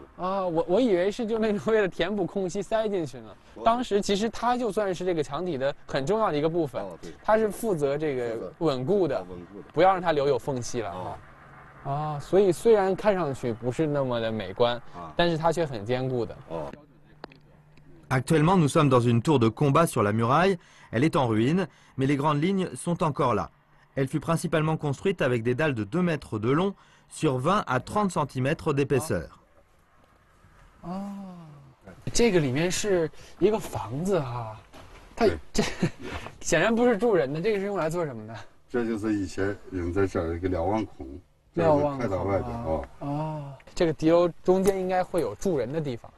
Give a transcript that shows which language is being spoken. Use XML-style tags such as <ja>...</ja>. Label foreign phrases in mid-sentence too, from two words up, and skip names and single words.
<zh>啊，我以为是就那种为了填补空隙塞进去呢。当时其实它就算是这个墙体的很重要的一个部分，它是负责这个稳固的，不要让它留有缝隙了啊。啊，所以虽然看上去不是那么的美观，但是它却很坚固的。哦。</zh> <fr>Actuellement, nous sommes dans une tour de combat sur la muraille. Elle est en ruine, mais les grandes lignes sont encore là. Elle fut principalement construite avec des dalles de 2 mètres de long sur 20 à 30 cm d'épaisseur.</fr> <zh>哦，这个里面是一个房子哈，它这显然不是住人的，这个是用来做什么的？这就是以前人在这儿一个瞭望孔，开到外边啊。哦，这个敌楼中间应该会有住人的地方。</zh>